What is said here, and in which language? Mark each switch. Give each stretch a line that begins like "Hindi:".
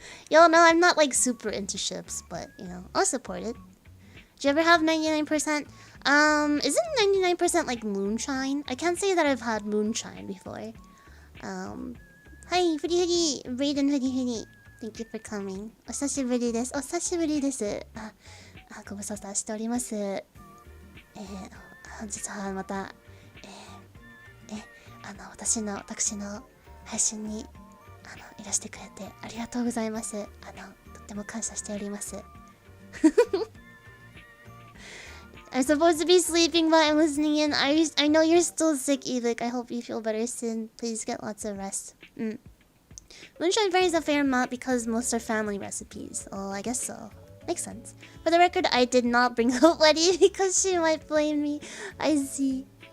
English: Y'all know I'm not like super into ships, but you know, I'll support it. Do you ever have 99%? Isn't 99% like moonshine? I can't say that I've had moonshine before.
Japanese: はいふりふりブレイドンふりふり Thank you for coming お久しぶりですお久しぶりですご無沙汰しております本日はまた私の配信にいらしてくれてありがとうございますとっても感謝しております I'm supposed to be sleeping but I'm listening in.
English: I know you're still sick, Ibuki. I hope you feel better soon. Please get lots of rest. Moonshine varies a fair amount because most are family recipes. Oh, I guess so. Makes sense. For the record, I did not bring Hope Letty because she might blame me. I see.